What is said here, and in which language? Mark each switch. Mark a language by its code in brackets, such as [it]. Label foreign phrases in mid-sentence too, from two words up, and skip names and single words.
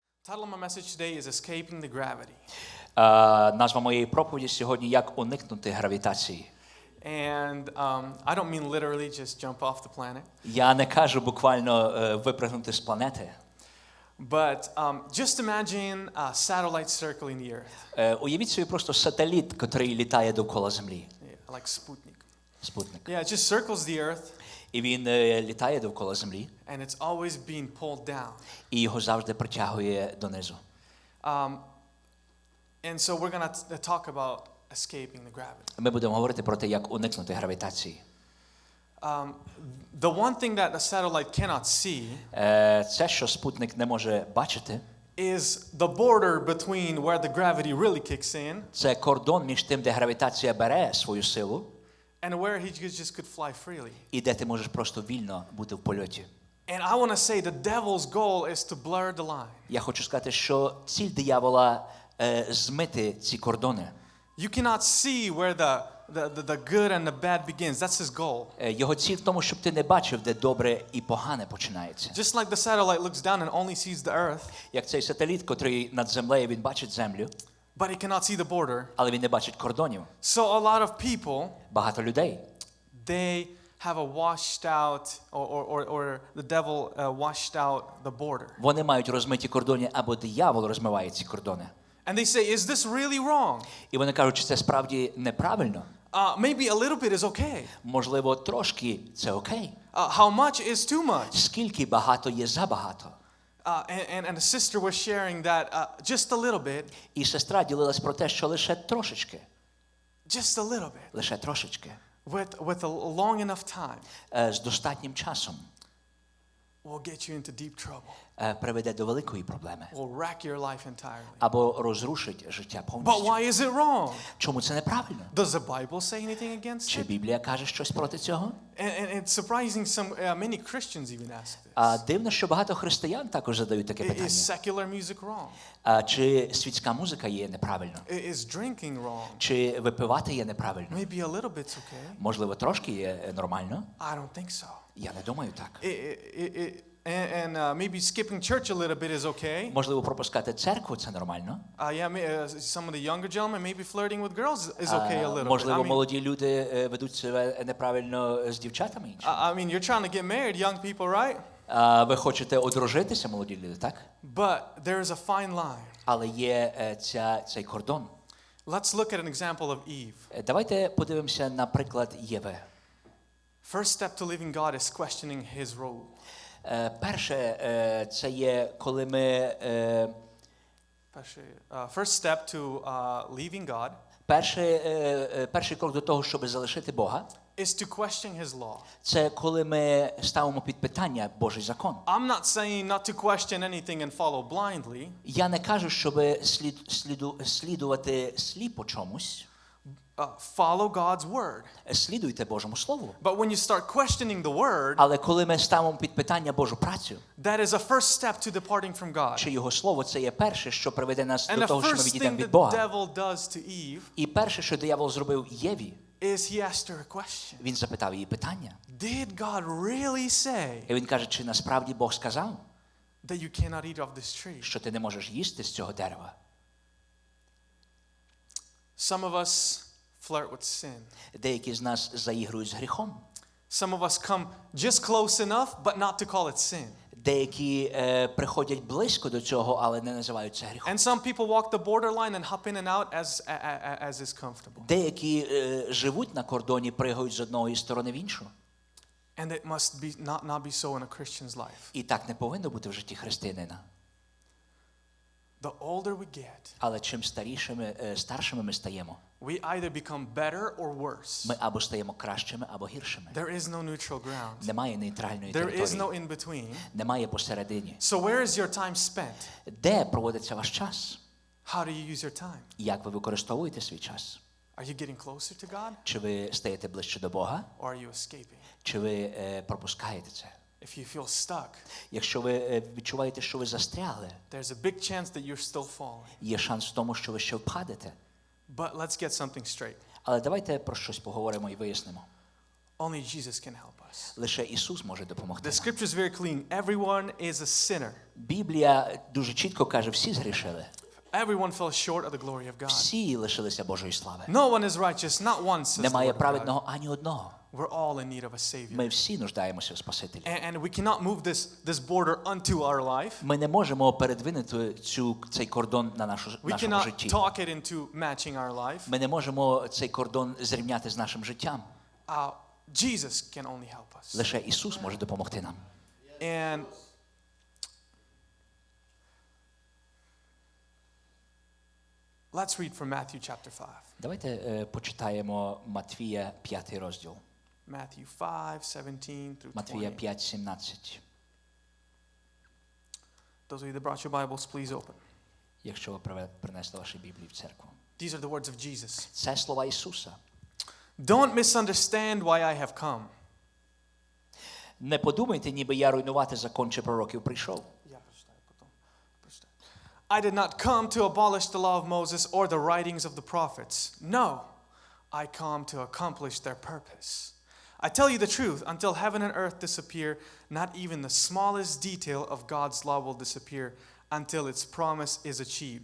[en] title of my message today is Escaping the Gravity. [uk] Назва моєї проповіді сьогодні «Як уникнути гравітації». [en] And I don't mean literally just jump off the planet. [uk] Я не кажу буквально випрыгнути з планети. [en] But just imagine a satellite circling the Earth. [uk] Уявіть собі просто сателіт, який літає довкола Землі. [en] Yeah, like Sputnik. [uk] Спутник. [en] Yeah, it just circles the Earth. [uk] І він літає довкола Землі. [en] And it's always being pulled down. [uk] І його завжди притягує донизу. [en] And so we're going to talk about escaping the gravity. [uk] Ми будемо говорити про те, як уникнути гравітації. [en] The one thing that the satellite cannot see [uk] Це, що спутник не може бачити, [en] is the border between where the gravity really kicks in [uk] це кордон між тим, де гравітація бере свою силу, [en] and where he just could fly freely. [uk] і де ти можеш просто вільно бути в польоті. [en] And I want to say the devil's goal is to blur the line. [uk] Я хочу сказати, що ціль диявола змити ці кордони. [en] You cannot see where the good and the bad begins. That's his goal. [uk] Його ціль в тому, щоб ти не бачив, де добре і погане починається. [en] Just like the satellite looks down and only sees the earth, [uk] Як цей сателіт, котрий над землею, він бачить землю, [en] but he cannot see the border. [uk] але він не бачить кордонів. [en] So a lot of people, [uk] Багато людей, [en] they have a washed out, or the devil washed out the border. [uk] вони мають розмиті кордони, або диявол розмиває ці кордони. [en] And they say, is this really wrong? [uk] І вони кажуть, що це справді неправильно. [en] Maybe a little bit is okay. [uk] Можливо, трошки це окей. [en] How much is too much? [uk] Скільки багато є забагато. [en] And the sister was sharing that just a little bit. [uk] І сестра ділилась про те, що лише трошечки. [en] Just a little bit. [uk] Лише трошечки. [en] With a long enough time. [uk] З достатнім часом. [en] Will get you into deep trouble. [uk] Приведе до великої проблеми. [en] Will wreck your life entirely. [uk] Або розрушить життя [en] But [uk] повністю. [en] why is it wrong? [uk] Чому це неправильно? [en] Does the Bible say anything against [uk] Чи [en] it? [uk] Біблія каже щось проти цього? [en] And it's surprising many Christians even ask this. [uk] Дивно, що багато християн також задають таке [en] Is [uk] питання. [en] secular music wrong? [uk] Чи світська музика є неправильно? [en] Is drinking wrong? [uk] Чи випивати є неправильно? [en] Maybe a little bit's okay. [uk] Можливо, трошки є нормально? [en] I don't think so. [uk] Я не думаю так. [en] And maybe skipping church a little bit is okay. [uk] Можливо, пропускати церкву – це нормально. [en] Some of the younger gentlemen, maybe flirting with girls is okay a little bit. [uk] Можливо, молоді люди ведуть себе неправильно з дівчатами іншими. [en] I mean, you're trying to get married, young people, right? [uk] Ви хочете одружитися, молоді люди, так? [en] But there is a fine line. [uk] Але є цей кордон. [en] Let's look at an example of Eve. [uk] Давайте подивимося на приклад Єви. [en] First step to leaving God is questioning his rule. [uk] Перше, це є, коли ми... [en] First step to leaving God [uk] Перший крок до того, щоб залишити Бога, [en] is to question his law. [uk] це коли ми ставимо під питання Божий закон. [en] I'm not saying not to question anything and follow blindly. [uk] Я не кажу, щоб слідувати сліпо чомусь. [en] Follow God's word. [uk] Слідуйте Божому Слову. [en] But when you start questioning the word, [uk] Але коли ми ставимо під питання Божу працю, [en] that is a first step to departing from God. [uk] чи Його Слово, це є перше, що приведе нас [en] And [uk] до [en] the [uk] того, що ми [en] first [uk] відійдемо [en] thing [uk] від [en] the [uk] Бога. [en] devil does to Eve [uk] І перше, що диявол зробив Єві, [en] is he asked her a question. [uk] він запитав її питання. [en] Did God really say [uk] І він каже, чи насправді Бог сказав, [en] that you cannot eat of this tree? [uk] що ти не можеш їсти з цього дерева? [en] Some of us flirt with sin. [uk] Деякі з нас заігрують з гріхом. [en] Some of us come just close enough, but not to call it sin. [uk] Деякі приходять близько до цього, але не називають це гріхом. [en] And some people walk the borderline and hop in and out as is comfortable. [uk] Деякі живуть на кордоні, пригають з одної сторони в іншу. [en] And it must be not be so in a Christian's life. [uk] І так не повинно бути в житті християнина. [en] The older we get, [uk] Але чим старшими ми стаємо, [en] we either become better or worse. [uk] ми або стаємо кращими, або гіршими. [en] There is no neutral ground. [uk] Немає нейтральної [en] There is no [uk] території. [en] in between. [uk] Немає посередині. [en] So where is your time spent? [uk] Де проводиться ваш час? [en] How do you use your time? [uk] Як ви використовуєте свій час? [en] Are you getting closer to God [uk] Чи ви стаєте ближче до Бога? [en] or are you escaping? [uk] Чи ви пропускаєте це? [en] If you feel stuck, [uk] Якщо ви відчуваєте, що ви застрягли, [en] there's a big chance that you're still falling. [uk] є шанс в тому, що ви ще впадете. [en] But let's get something straight. [uk] Але давайте про щось поговоримо і вияснимо. [en] Only Jesus can help us. [uk] Лише Ісус може допомогти [en] The [uk] нам. [en] scripture is very clean. Everyone is a sinner. [uk] Біблія дуже чітко каже, всі згрішили. [en] Everyone fell short of the glory of God. [uk] Всі лишилися Божої слави. [en] No one is righteous, not one, says the [uk] Немає [en] word of God. [uk] праведного ані одного. [en] We're all in need of a Savior. [uk] Ми всі нуждаємося в Спасителі. [en] And we cannot move this border unto our life. [uk] Ми не можемо передвинути цей кордон на [en] We [uk] нашому [en] cannot [uk] житті. [en] talk it into matching our life. [uk] Ми не можемо цей кордон зрівняти з нашим життям. [en] Jesus can only help us. [uk] Лише Ісус може допомогти нам. [en] And let's read from Matthew chapter 5. [uk] Давайте почитаємо Матвія 5 розділ. [en] Matthew 5:17 through [uk] Матвія [en] 20. [uk] 5:17. [en] Those of you that brought your Bibles, please open. [uk] Якщо ви принесли ваші Біблії в церкву. [en] These are the words of Jesus. [uk] Це слова Ісуса. [en] Don't misunderstand why I have come. [uk] Не подумайте, ніби я руйнувати закон чи пророків прийшов. [en] I did not come to abolish the law of Moses or the writings of the prophets. No, I come to accomplish their purpose. I tell you the truth, until heaven and earth disappear, not even the smallest detail of God's law will disappear until its promise is achieved.